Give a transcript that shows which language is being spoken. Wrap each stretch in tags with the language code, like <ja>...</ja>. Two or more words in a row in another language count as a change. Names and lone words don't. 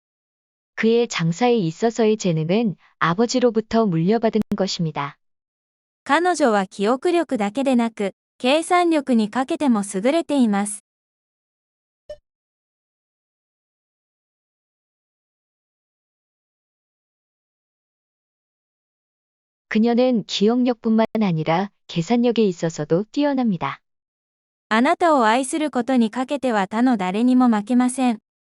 <ko>그의 장사에 있어서의 재능은 아버지로부터 물려받은 것입니다.</ko> <ja>彼女は記憶力だけでなく、計算力にかけても優れています。</ja> <ko>그녀는 기억력뿐만 아니라 계산력에 있어서도 뛰어납니다.</ko> <ja>あなたを愛することにかけては他の誰にも負けません。</ja>